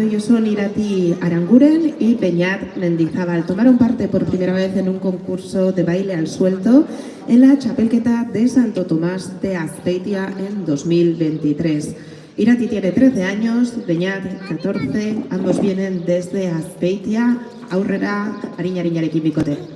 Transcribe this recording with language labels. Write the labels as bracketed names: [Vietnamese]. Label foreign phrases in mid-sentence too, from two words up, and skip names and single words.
[Spanish] Ellos son Irati Aranguren y Beñat Mendizabal. Tomaron parte por primera vez en un concurso de baile al suelto en la Txapelketa de Santo Tomás de Azpeitia en 2023. Irati tiene 13 años, Beñat 14, ambos vienen desde Azpeitia, [Basque] aurrera, arinarekin bikote.